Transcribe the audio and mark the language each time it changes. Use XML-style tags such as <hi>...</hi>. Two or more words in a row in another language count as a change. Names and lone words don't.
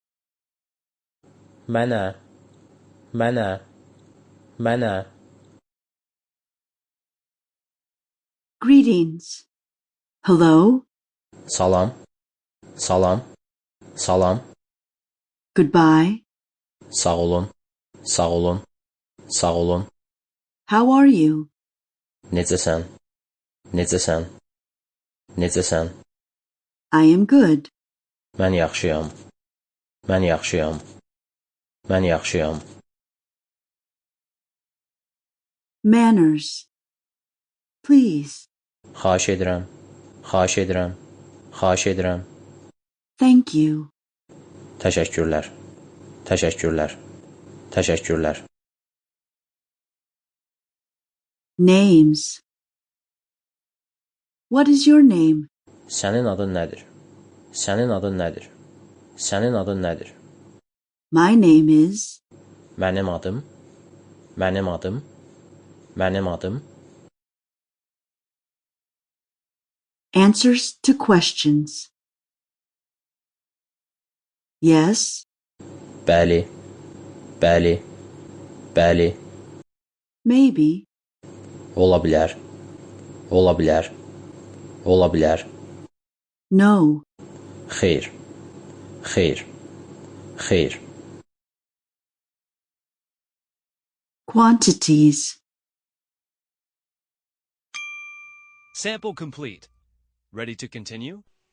<az>Mənə, mənə, mənə.</az> <en>Greetings. Hello.</en> <az>Salam, salam, salam.</az> <en>Goodbye.</en> <az>Sağ olun, sağ olun, sağ olun.</az> <en>How are you?</en> <az>Necəsən, necəsən, necəsən.</az> <en>I am good.</en> <az>Mən yaxşıyam, mən yaxşıyam, mən yaxşıyam.</az> <en>Manners. Please.</en> <az>Xahiş edirəm, xahiş edirəm, xahiş edirəm.</az> <en>Thank you.</en> <az>Təşəkkürlər, təşəkkürlər, təşəkkürlər.</az> <en>Names. What is your name?</en> <az>Sənin adın nədir? Sənin adın nədir? Sənin adın nədir?</az> <en>My name is.</en> <az>Mənim adım, mənim adım, mənim adım.</az> <en>Answers to questions. Yes.</en> <az>Bəli, bəli, bəli.</az> <en>Maybe.</en> <az>Ola bilər, ola bilər, ola bilər.</az> <en>No.</en> <az>Xeyr, xeyr, xeyr.</az> <en>Quantities. Sample complete. Ready to continue?</en>